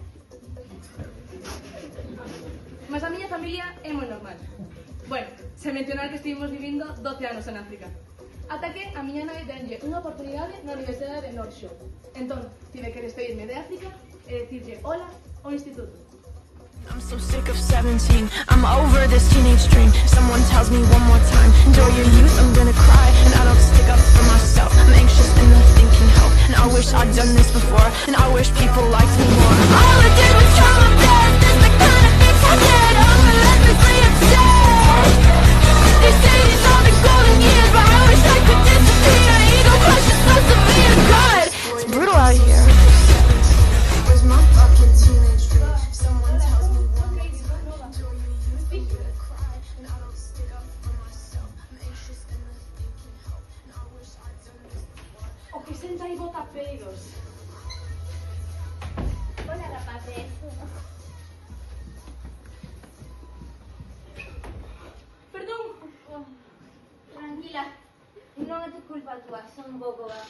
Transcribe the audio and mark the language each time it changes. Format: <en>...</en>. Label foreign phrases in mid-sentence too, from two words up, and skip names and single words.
<gl>Mas a miña familia é moi normal. Bueno, se mencionar que estivemos vivindo 12 anos en África. Ata que a miña nai denlle unha oportunidade na Universidade de North Shore. Entón, tive que despedirme de África e dicirlle hola ao instituto.</gl> <en>I'm so sick of 17. I'm over this teenage dream. Someone tells me one more time, enjoy your youth, I'm gonna cry. And I don't stick up for myself. I'm anxious and nothing can help. And I wish I'd done this before. And I wish people liked me more. All I did was try my best. It's the kind of things I did. I'm relentlessly obsessed. They say these are the golden years, but I wish I could disappear. Ego crushes most of me and God. It's brutal out here. Where's my fucking teenage dream? Someone tells me one more time, enjoy your youth, I'm gonna cry. And I don't stick up for myself. I'm anxious and nothing can help. And I wish I'd done this before.</en> <gl>O que senta aí bota peidos. Hola, rapaces. Perdón. Oh, tranquila, non é tu culpa túa, son un pouco bajo.</gl>